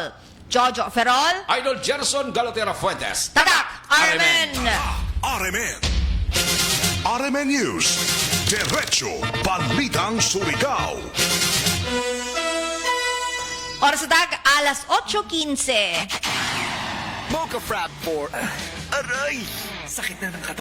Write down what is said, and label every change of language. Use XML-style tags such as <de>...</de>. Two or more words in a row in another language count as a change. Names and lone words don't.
<tl>Jojo Ferrol. Idol Gerson Galotera Fuentes. Tatak! RMN! RMN. RMN News. Diretso Balitang Surigao.</tl> <ceb>Oras sa tag, alas 8:15.</ceb> <en>Mocha Frap for...</en> <tl>aray! Sakit na ng katawan.</tl>